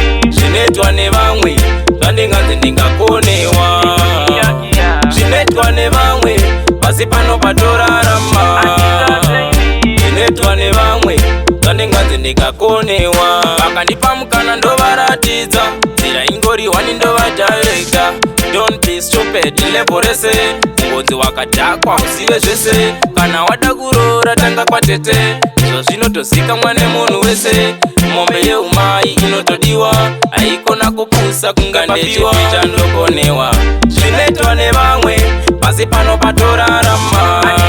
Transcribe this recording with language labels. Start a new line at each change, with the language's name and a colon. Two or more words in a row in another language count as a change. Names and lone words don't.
Shona: Zvinoitwa nevamwe, zvandinganzi ndingakonewa. Zvinoitwa nevamwe, pasi pano patorarama. Zvinoitwa nevamwe, zvandinganzi ndingakonewa. Vakandipa mukana ndovaratidza, nzira ingori hwani ndovadharekta.
English: Don't be stupid,
Shona: level rese, kungonzi wakadhakwa uzive zvese. Kana wada kuroora tanga kwatete, izvo zvinotozikamwa nemunhu wese. Mombe yeumai inotodiwa, haikona kupusa kunga ndechipi chandokonewa. Zvinoitwa nevamwe, pasi pano patorarama.